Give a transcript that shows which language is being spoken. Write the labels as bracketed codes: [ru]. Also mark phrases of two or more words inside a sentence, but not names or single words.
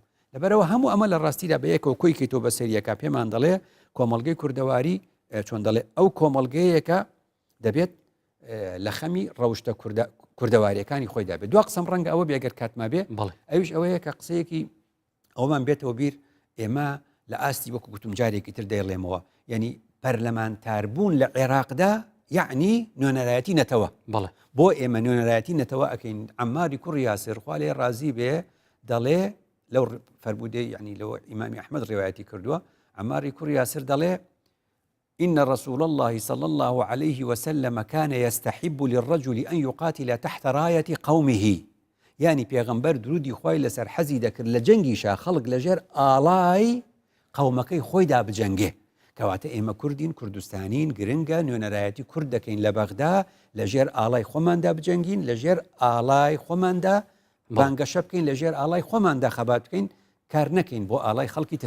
[ckb] لەبەرەوە هەموو ئەمە لە ڕاستیدا بە یەکەوە کۆیکی تۆ بە سەریەکە پێمان دەڵێ کۆمەڵگەی کوردەواری چۆن دەڵێ ئەو کۆمەڵگەیەکە دەبێت لە خەمی ڕەوشتە کوردەواریەکانی خۆی دابێت دو قسەم ڕەنگە ئەوە بێگەر کاتما بێ ئەوش ئەوەیە کە قسەیەکی ئەومان بێتەوە بیر ئێمە لە ئاستی وەکو گوتم جارێکی تر دەیڵێمەوە یعنی پەرلەمانتاربوون لە عێراقدا یعنی نوێنەرایەتی نەتەوە بۆ ئێمە نوێنەرایەتی نەتەوە ئەکەین عەماری کوڕی یاسر خوا لێ ڕازی بێ دەڵێ لەو فەرمودەی یعنی لەوە ئیمامی ئەحمەد ڕێوایەتی کردووە عماری کوڕی یاسر دەڵێ [ar] إن رسول الله صلى الله عليه وسلم كان يستحب للرجل أن يقاتل تحت راية قومه [ckb] يعني پیغمبر درودی خوای لەسەر حەزی دەکرد لە جەنگیشا خەڵک لەژێر ئاڵای قەومەکەی خۆیدا بجەنگێ کەواتە ئێمە کوردین کوردستانین گرنگە نوێنەرایەتی کورد دەکەین لە بەغدا لەژێر ئاڵای خۆماندا بجەنگین لەژێر ئاڵای خۆماندا بانگەشە بکەین لەژێر ئاڵای خۆماندا خەبات بکەین کار نەکەین بۆ ئاڵای خەڵکی تر